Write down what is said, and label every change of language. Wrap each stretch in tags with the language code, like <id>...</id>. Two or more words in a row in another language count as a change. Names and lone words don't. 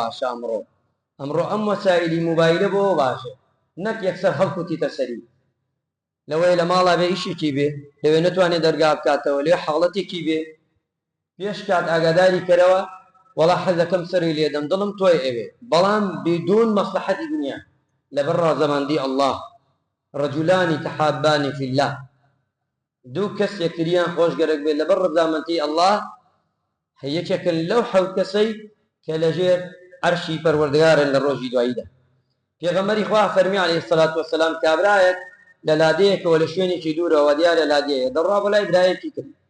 <ckb>باشە ئەمڕۆ ئەمڕۆ ئەم وەسایلی موبایلە بۆ باشە نەک یەکسەر هەڵکوتیتە سەری لەوەی لە ماڵا بێ ئیشێکی بێ لەوێ نەتوانێت دەرگا بکاتەوە لێ حاڵەتێکی بێ پێش کات ئاگاداری کەرەوە وەڵا حەزەکەم سەری لێدەم دڵم تۆی ئەوێ بەڵام بدون مەصلحەتی دنیا لەبەر ڕازەمەندی ئەڵڵاه</ckb> <ar>رجلان تحابان في الله</ar> <ckb>دوو کەس یەکتریان خۆشگەرەک بێت لەبەر ڕەزامەندی ئەڵڵاه هەیەکێکن لەو حەوت کەسەی کە لەژێر عەرشی پەروەردگارن لە ڕۆژی دواییدا پێغەمبەری خوا فەرمی</ckb> <ar>عەلەیهی سەڵات وەسەلام</ar> <ckb>کابرایەک لە لادەیەکەوە لە شوێنێکی دوورەوە دیارە لادەیە دەڕوا بەلای برایەکی کرد</ckb>